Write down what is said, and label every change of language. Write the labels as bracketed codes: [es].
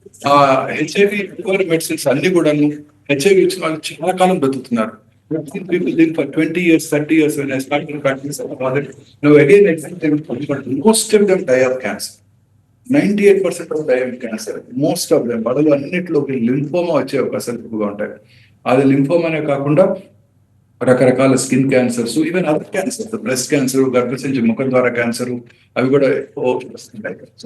[te] ఆ HIV న్యూమర్ medicines అన్ని కూడాను హెచ్ఐవి వచ్చిన వాళ్ళు చాలా కాలం బతుకుతున్నారు. [en] People live for 20 years, 30 years. When I started practice, I thought that now again, but most of them die of cancer. 98% of die of cancer. Most of them. [te] వాళ్ళలో అన్నిటిలోకి lymphoma వచ్చే అవకాశాలు ఎక్కువగా ఉంటాయి. అది లింఫోమానే కాకుండా రకరకాల skin cancers, even other cancers, breast cancer, గర్భసంచి ముఖద్వార cancer, అవి కూడా ఎక్కువ వస్తుంటాయి.